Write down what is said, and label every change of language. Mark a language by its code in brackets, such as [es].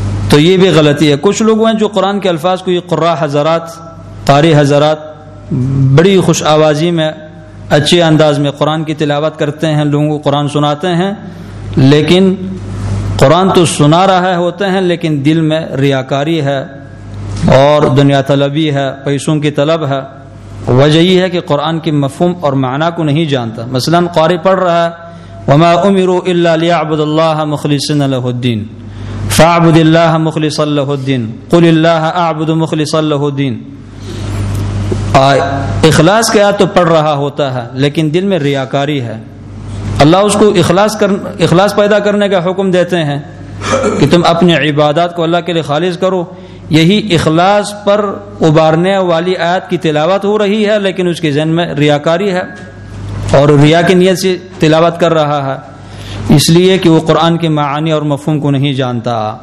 [ur] تو یہ بھی غلطی ہے. کچھ لوگ ہیں جو قرآن کے الفاظ کو, یہ قراء حضرات, قاری حضرات بڑی خوش آوازی میں, اچھے انداز میں قرآن کی تلاوت کرتے ہیں, لوگوں کو قرآن سناتے ہیں, لیکن قرآن تو سنا رہا ہوتے ہیں لیکن دل میں ریاکاری ہے اور دنیا طلبی ہے, پیسوں کی طلب ہے. وجہ یہ ہے کہ قرآن کے مفہوم اور معنی کو نہیں جانتا. مثلا قاری پڑھ رہا ہے, [ar] وما امروا الا ليعبدوا الله مخلصين له الدين فاعبد الله مخلصا له الدين قل الله اعبد مخلصا له الدين. [ur] اخلاص کیا تو پڑھ رہا ہوتا ہے لیکن دل میں ریاکاری ہے. اللہ اس کو اخلاص پیدا کرنے کا حکم دیتے ہیں کہ تم اپنی عبادات کو اللہ کے لیے خالص کرو. یہی اخلاص پر ابارنے والی آیت کی تلاوت ہو رہی ہے لیکن اس کے ذہن میں ریاکاری ہے اور ریا کی نیت سے تلاوت کر رہا ہے, اس لیے کہ وہ قرآن کے معانی اور مفہوم کو نہیں جانتا.